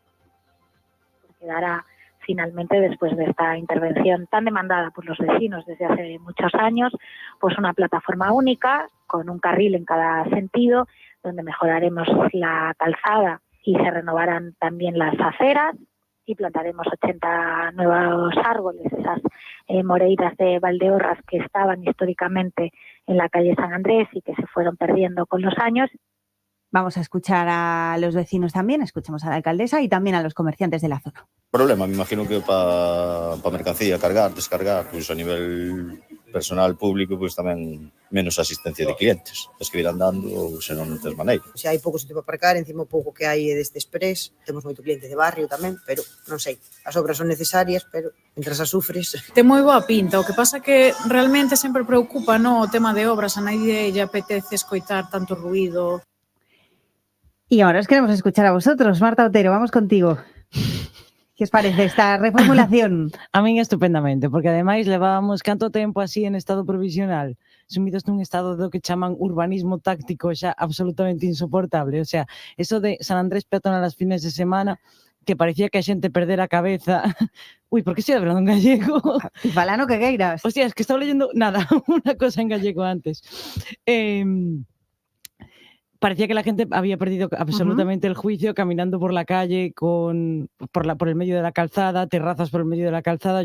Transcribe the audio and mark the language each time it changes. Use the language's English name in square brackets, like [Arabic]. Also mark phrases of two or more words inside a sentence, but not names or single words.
[Spanish] Quedará finalmente, después de esta intervención tan demandada por los vecinos desde hace muchos años, pues una plataforma única con un carril en cada sentido, donde mejoraremos la calzada y se renovarán también las aceras y plantaremos 80 nuevos árboles, esas moreiras de Valdeorras que estaban históricamente en la calle San Andrés y que se fueron perdiendo con los años. Vamos a escuchar a los vecinos también, escuchamos a la alcaldesa y también a los comerciantes de la zona. Problema, me imagino que para mercancía, cargar, descargar, pues a nivel personal, público, pues tamén menos asistencia de clientes. Es que [Galician] ir andando, senón non tes maneira. Se hai pouco sitio para aparcar, encima pouco que hai deste express, temos moito cliente de barrio tamén, pero non sei, as obras son necesarias, pero mentras as sufres... Ten moi boa pinta, o que pasa que realmente sempre preocupa, no, o tema de obras, a nadie lle apetece escoitar tanto ruido. [Spanish] Y ahora os queremos escuchar a vosotros. Marta Otero, vamos contigo. ¿Qué os parece esta reformulación? [Galician] A min estupendamente, porque ademais levábamos canto tempo así en estado provisional, sumidos nun estado do que chaman urbanismo táctico xa absolutamente insoportable. [Spanish] O sea, eso de [Galician] San Andrés peatonal as fines de semana, que parecía que a xente perdera a cabeza. Ui, [Spanish] por que estoy hablando en gallego? [Galician] Falano que queiras. [Spanish] Hostia, es que estaba leyendo nada, una cosa en gallego antes. Parecía que la gente había perdido absolutamente el juicio caminando por la calle por el medio de la calzada, terrazas por el medio de la calzada.